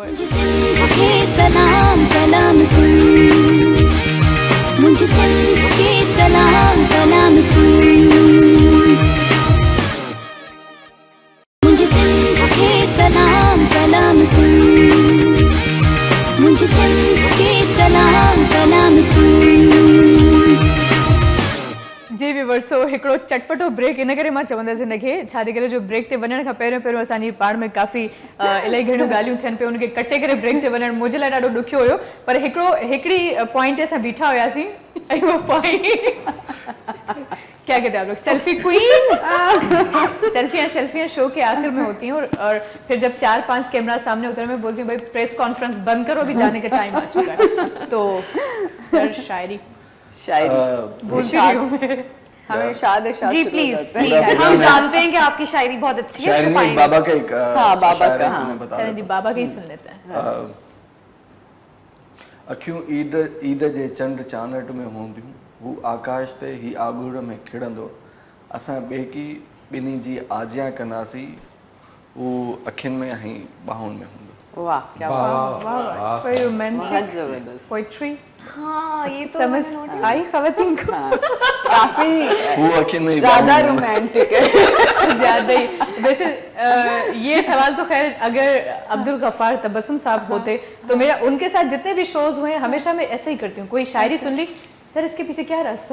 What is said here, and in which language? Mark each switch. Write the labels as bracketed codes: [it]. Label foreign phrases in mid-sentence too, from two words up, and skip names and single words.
[hi] मुझे सिंध के सलाम सलाम सुन, मुझे सिंध के सलाम सलाम सुन, मुझे सिंध के सलाम सलाम सुन, मुझे सिंध के सलाम सलाम सुन। [sd] जी व्यूअर सो हिकिड़ो चटपटो ब्रेक इन करे मां चवंदसि हिनखे, छाजे करे जो ब्रेक ते वञण खां पहिरियों असांजी पाण में काफ़ी इलाही घणियूं ॻाल्हियूं थियनि पियूं, उनखे कटे करे ब्रेक ते वञणु मुंहिंजे लाइ ॾाढो ॾुखियो हुयो। पर हिकिड़ी पॉइंट ते असां बीठा हुयासीं, ऐं उहो पॉइंट [hi] क्या कहते हैं आप लोग, [en] selfie queen. [hi] सेल्फियाँ शो के आखिर में होती हैं, और फिर जब 4-5 कैमरा सामने उतर मैं बोलती हूँ भाई [en] press conference [hi] बंद करो, अभी जाने का टाइम आ चुका है। तो सर शायरी हमें शाद जी प्लीज हम जानते हैं कि आपकी शायरी बहुत अच्छी है। शायरी में बाबा का एक बाबा का बाबा का ही सुन लेते हैं। [sd] अखियूं ईद जे चंड चानट में हूंदियूं, हू आकाश ते ही आगुड़ में खिड़ंदो, असां ॿेकी ॿिन्ही जी आजियां कंदासीं, हू अखियुनि में ऐं ॿाहुनि में हूंदो। [hi] वाह क्या बात, वाह रोमांटिक जबरदस्त पोइट्री। हाँ ये तो समझ आई खवातीन को, काफी वो [sd] अखियुनि में [hi] ज्यादा रोमांटिक है। ज्यादा ही। वैसे ये सवाल तो खैर अगर अब्दुल गफ्फार तबस्सुम साहब होते तो मेरा उनके साथ जितने भी शोज हुए हमेशा मैं ऐसे ही करती हूँ, कोई शायरी सुन ली, सर इसके पीछे क्या राज